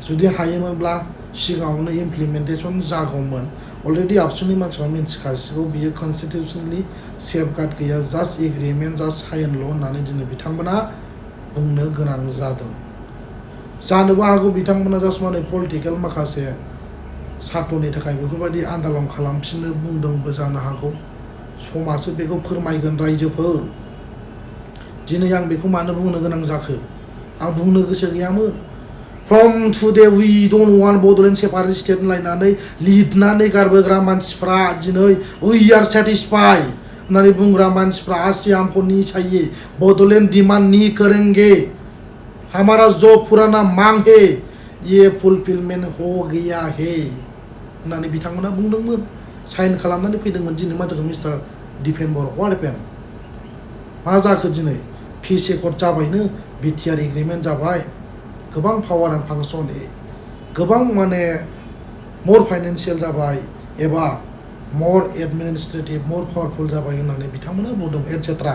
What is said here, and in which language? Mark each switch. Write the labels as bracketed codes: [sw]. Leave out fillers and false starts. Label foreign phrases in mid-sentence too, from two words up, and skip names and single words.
[brx] जुदि हायोमोनब्ला सिगाङावनो इमप्लिमेन्टेसन जागौमोन अलरेडि आबसुनि मानसिफ्रा मिन्थिखासिगौ बियो [en] constitutional safeguard [brx] गैया [en] just agreement just [brx] साइनल' होननानै दिनै बिथांमोना बुंनो गोनां जादों जानोबो हागौ बिथांमोना जास्ट माने पलिटिकेल माखासे सार्थनि थाखाय बेफोरबायदि आन्दालन खालामफिननो बुंदोंबो जानो हागौ समाजो बेखौ फोरमायगोन रायजोफोर दिनै आं बेखौ मानो बुंनो गोनां जाखो आं बुंनो गोसो गैयामोन [en] from today we don't want Bodoland separate state [brx] होनलायनानै लिरनानै गारबोग्रा मानसिफ्रा दिनै [en] we are satisfied [brx] होननानै बुंग्रा मानसिफ्रा आसि [hi] हमको नहीं चाहिए बड'लेण्ड डिमांड नहीं करेंगे हमारा जो पुराना मांग है ये फुलफिलमेंट हो गया है [brx] होननानै बिथांमोना बुंदोंमोन साइन खालामनानै फैदोंमोन दिनै मा जाखो मिस्टार डिपेन बर' [en] what happen [brx] मा जाखो दिनै [en] peace accord [brx] जाबायनो बिटिआर एग्रिमेन्ट जाबाय गोबां [en] power and function [brx] गोबां माने [en] more financial [brx] जाबाय एबा [en] more administrative more powerful [brx] जाबाय होननानै बिथांमोना बुंदों एटसेट्रा